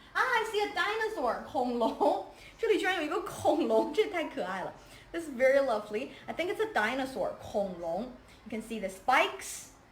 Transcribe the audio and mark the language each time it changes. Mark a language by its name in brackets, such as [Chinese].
[English] I see a dinosaur, 恐龙。 [Chinese] 这里居然有一个恐龙，这太可爱了。 [English] This is very lovely. I think it's a dinosaur, 恐龙。 You can see the spikes.